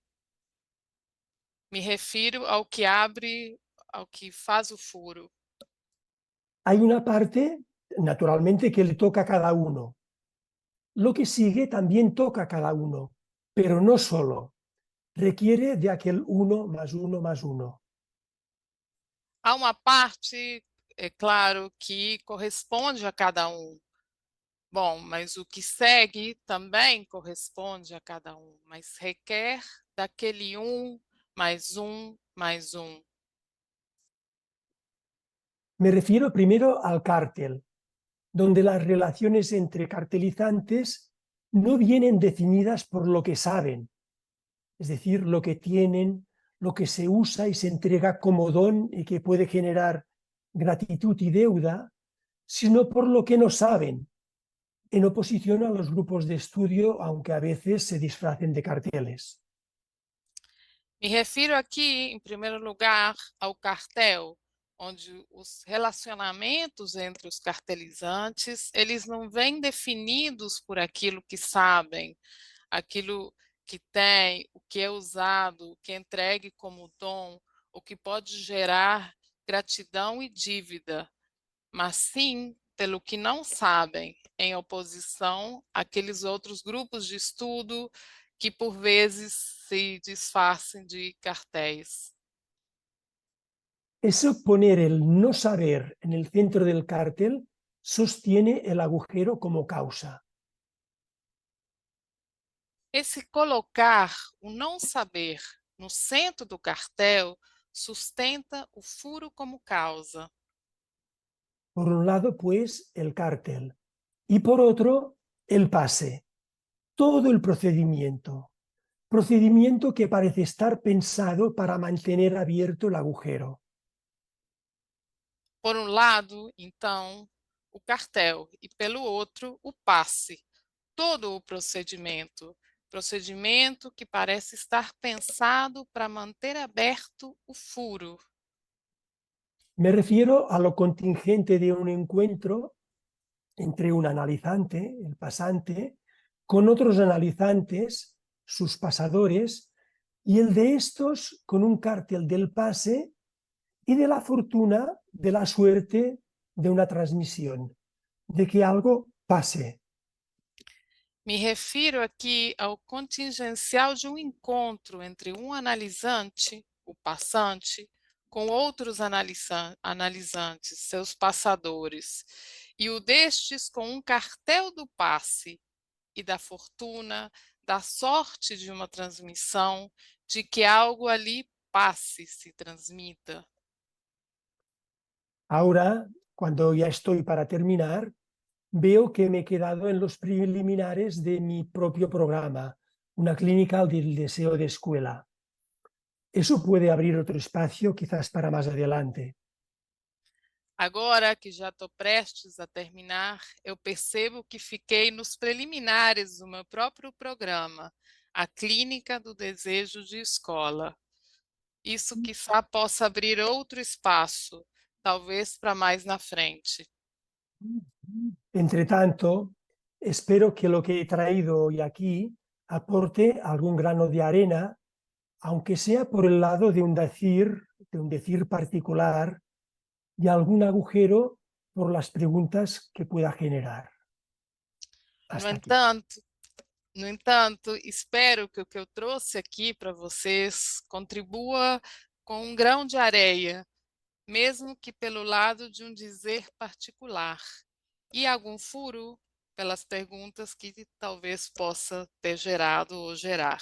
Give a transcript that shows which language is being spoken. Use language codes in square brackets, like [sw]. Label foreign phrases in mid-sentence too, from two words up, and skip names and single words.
[pt] Me refiro ao que abre, ao que faz o furo. [es] Hay una parte, naturalmente, que le toca a cada uno. Lo que sigue también toca a cada uno, pero no solo. Requiere de aquel uno más uno más uno. [pt] Há uma parte, é claro, que corresponde a cada um. Bom, mas o que segue também corresponde a cada um, mas requer daquele um, mais um, mais um. [es] Me refiero primero al cártel, donde las relaciones entre cartelizantes no vienen definidas por lo que saben, es decir, lo que tienen, lo que se usa y se entrega como don y que puede generar gratitud y deuda, sino por lo que no saben, en oposición a los grupos de estudio, aunque a veces se disfracen de carteles. [pt] Me refiro aqui, em primeiro lugar, ao cartel, onde os relacionamentos entre os cartelizantes, eles não vêm definidos por aquilo que sabem, aquilo que tem, o que é usado, o que é entregue como dom, o que pode gerar gratidão e dívida, mas sim pelo que não sabem, em oposição àqueles outros grupos de estudo que, por vezes, se disfarçam de cartéis. [es] Eso poner el no saber en el centro del cártel sostiene el agujero como causa. [pt] Esse colocar o não saber no centro do cartel sustenta o furo como causa. [es] Por un lado, pues, el cártel y por otro, el pase, todo el procedimiento que parece estar pensado para mantener abierto el agujero. [pt] Por um lado, então, o cartel e, pelo outro, o passe, todo o procedimento que parece estar pensado para manter aberto o furo. [es] Me refiero a lo contingente de un encuentro entre un analizante, el pasante, con otros analizantes, sus pasadores, y el de estos con un cártel del pase y de la fortuna, de la suerte de una transmisión, de que algo pase. [pt] Me refiro aqui ao contingencial de um encontro entre um analisante, o passante, com outros analisantes, seus passadores, e o destes com um cartel do passe e da fortuna, da sorte de uma transmissão, de que algo ali passe, se transmita. [es] Ahora, cuando ya estoy para terminar, veo que me he quedado en los preliminares de mi propio programa, una clínica del deseo de escuela. Eso puede abrir otro espacio quizás para más adelante. [pt] Agora que já estou prestes a terminar, eu percebo que fiquei nos preliminares do meu próprio programa, a Clínica do Desejo de Escola. Isso, quiçá, possa abrir outro espaço, talvez para mais na frente. [es] Entre tanto, espero que lo que he traído hoy aquí aporte algún grano de arena, aunque sea por el lado de un decir particular y algún agujero por las preguntas que pueda generar. [pt] No [es] Hasta aquí. [pt] entanto, No entanto, espero que o que eu trouxe aqui para vocês contribua com um grão de areia, mesmo que pelo lado de um dizer particular, e algum furo pelas perguntas que talvez possa ter gerado ou gerar.